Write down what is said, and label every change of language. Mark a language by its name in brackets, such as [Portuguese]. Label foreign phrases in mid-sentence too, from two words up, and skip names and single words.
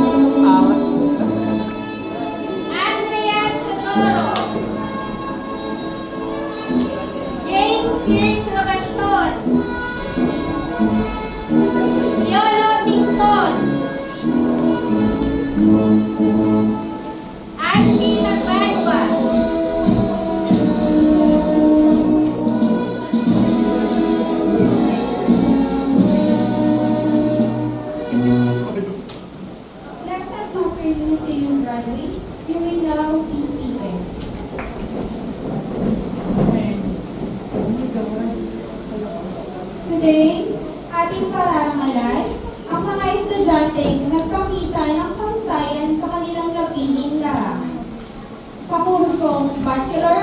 [English] Andrea Chodoro. James Kirk Rogaston. Yolo Dixon. Ashley Nagbanwa. Next up, Dr. Museum graduates, you will now be seated. Today, [Filipino] ating pararangalan ang mga estudyanteng nagpakita ng kahusayan sa kanilang napiling larangan. Kakursong Bachelor